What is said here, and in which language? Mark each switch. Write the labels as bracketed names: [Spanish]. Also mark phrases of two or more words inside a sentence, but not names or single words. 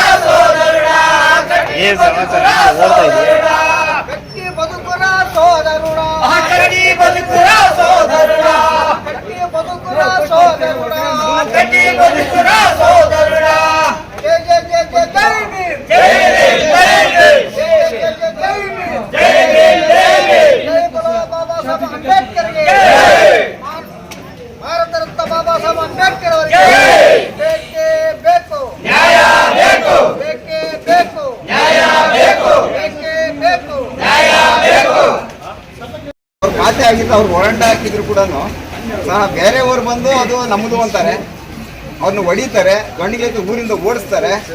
[Telugu] సోదరుడా కట్టి బతుకురా సోదరుడా కట్టి బతుకురా సోదరుడా కట్టి బతుకురా సోదరుడా కట్టి బతుకురా సోదరుడా కట్టి బతుకురా సోదరుడా జై జై జై జై జై భీమ్ జై జై జై జై జై జై భీమ్ జై జై జై జై బోలో బాబా సాహెబ్ అంబేద్కర్ ಗೆ జై [Kannada] ಭಾರತ ರತ್ನ ಬಾಬಾ ಸಾಹೇಬ್ ಅಂಬೇಡ್ಕರ್ ಅವರಿಗೆ ಬೇಕೇ ಬೇಕು ನ್ಯಾಯ ಬೇಕು [Telugu] ಬೇಕೇ ಬೇಕು ನ್ಯಾಯ ಬೇಕು ಬೇಕೇ ಬೇಕು ನ್ಯಾಯ ಬೇಕು [Kannada] ಅವ್ರ ಖಾತೆ ಆಗಿದ್ದು ಅವ್ರು ಹೊರಂಡ ಹಾಕಿದ್ರು ಕೂಡ ಸಹ ಬೇರೆಯವರು ಬಂದು ಅದು ನಮ್ಮದು ಅಂತಾರೆ, ಅವ್ರನ್ನ ಹೊಡಿತಾರೆ, ಗಂಡಿಗೆ ಊರಿಂದ ಓಡಿಸ್ತಾರೆ.